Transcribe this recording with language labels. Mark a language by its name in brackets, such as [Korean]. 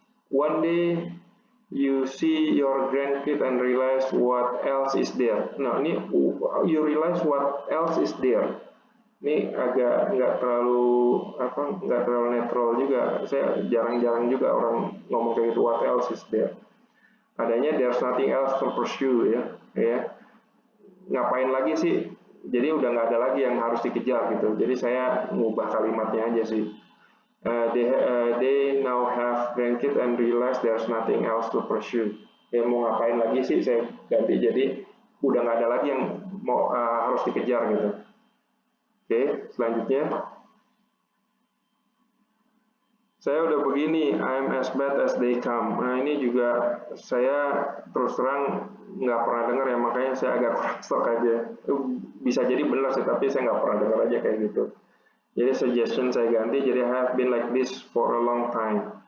[English] One day you see your grandkid and realize what else is there. [Indonesian] Nah, ini [English] you realize what else is there. [Indonesian] Ini agak nggak terlalu netral juga. Saya jarang-jarang juga orang ngomong kayak gitu, [English] what else is there. [Indonesian] Adanya [English] there's nothing else to pursue, ya. [Indonesian] Ngapain lagi sih? Jadi udah nggak ada lagi yang harus dikejar gitu. Jadi saya ngubah kalimatnya aja sih. [English] They now have grandkids and realize there's nothing else to pursue. [Indonesian] Ya, mau ngapain lagi sih? Saya ganti jadi udah nggak ada lagi yang harus dikejar gitu. Oke, selanjutnya. Saya udah begini, [English] I'm as bad as they come. [Indonesian] Nah, ini juga saya terus terang nggak pernah dengar ya, makanya saya agak kurang stok aja. Bisa jadi benar sih, tapi saya nggak pernah dengar aja kayak gitu. Jadi suggestion saya ganti, jadi [English] I have been like this for a long time.